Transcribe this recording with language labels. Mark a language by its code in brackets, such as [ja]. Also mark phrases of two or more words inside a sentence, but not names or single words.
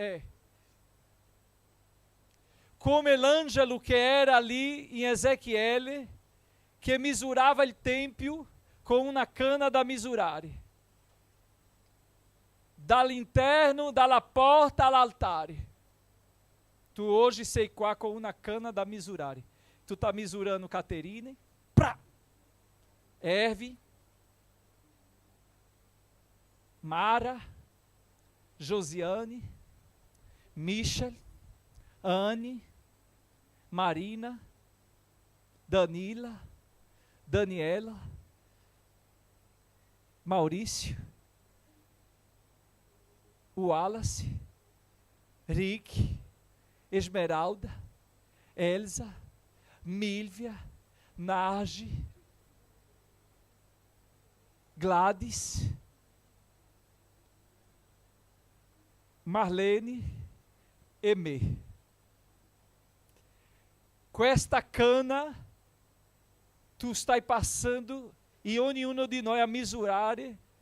[it] Come l'angelo che era lì in Ezechiele, che misurava il tempio con una canna da misurare. Dall'interno, dalla porta all'altare. [pt] Tu hoje [it] sei qua [pt] com uma [it] cana da misurare. [pt] Tu está misurando Caterine, Herve, Mara, Josiane, Michel, Anne, Marina, Danila, Daniela, Maurício, Wallace, Rick, Esmeralda, Elza, Milvia, Narge, Gladys, Marlene e me. [it] Questa cana tu stai passando e ognuno di noi a misurare.